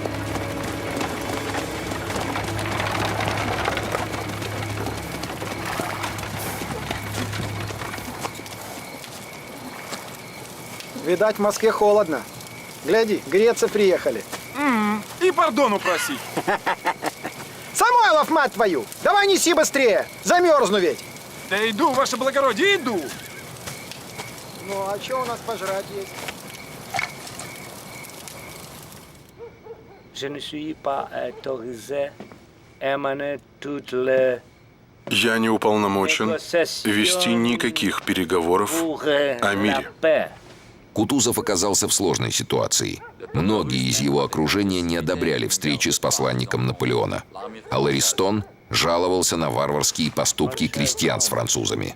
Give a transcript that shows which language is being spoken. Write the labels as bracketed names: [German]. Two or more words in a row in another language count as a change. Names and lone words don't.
[Russian] Видать, в Москве холодно. Гляди, греться приехали. И пардону просить. Самойлов, мать твою! Давай неси быстрее! Замерзну ведь! Да иду, ваше благородие, иду! Ну, а что у нас пожрать есть? [French] Je ne suis pas autorisé à mener toutes les... [Russian] Я не уполномочен вести никаких переговоров о мире. Кутузов оказался в сложной ситуации. Многие из его окружения не одобряли встречи с посланником Наполеона. А Ларистон жаловался на варварские поступки крестьян с французами.